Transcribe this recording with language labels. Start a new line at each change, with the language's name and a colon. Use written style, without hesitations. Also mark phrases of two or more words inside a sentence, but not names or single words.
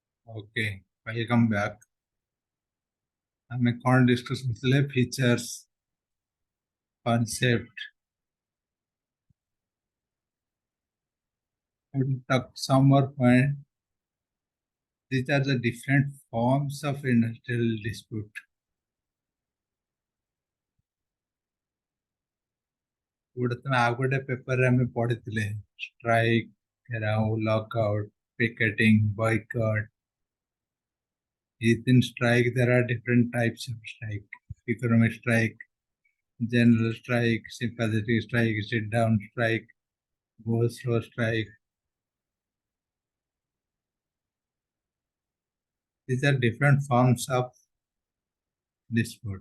English: Okay, welcome back.
Odia: ଆମେ କ'ଣ discuss କରୁଥିଲେ
English: features, concept. I will talk some more point. These are the different forms of industrial dispute.
Odia: ଗୋଟେ ତମେ ଆଉ ଗୋଟେ ପେପରରେ ଆମେ ପଢିଥିଲେ strike, ଘେରାଉ,
English: lockout, picketing, boycott. Within strike there are different types of strike. Economic strike, general strike, sympathetic strike, sit down strike, go slow strike. These are different forms of dispute.